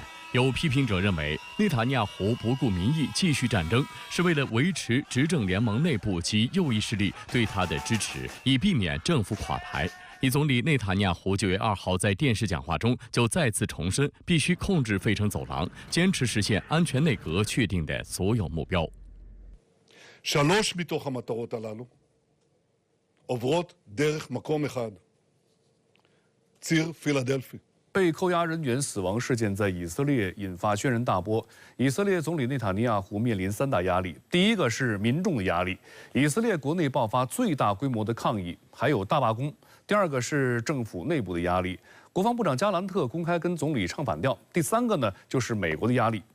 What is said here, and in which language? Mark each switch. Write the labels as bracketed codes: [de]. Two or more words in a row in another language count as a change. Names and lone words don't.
[zh] 有批评者认为，内塔尼亚胡不顾民意继续战争，是为了维持执政联盟内部及右翼势力对他的支持，以避免政府垮台。以总理内塔尼亚胡9月2号在电视讲话中就再次重申，必须控制费城走廊，坚持实现安全内阁确定的所有目标。 [he] 3 מתוך המטרות הללו עוברות דרך מקום אחד, ציר פילדלפי. [zh] 被扣押人员死亡事件在以色列引发轩然大波。以色列总理内塔尼亚胡面临3大压力，第一个是民众的压力，以色列国内爆发最大规模的抗议，还有大罢工；第二个是政府内部的压力，国防部长加兰特公开跟总理唱反调；第三个呢就是美国的压力。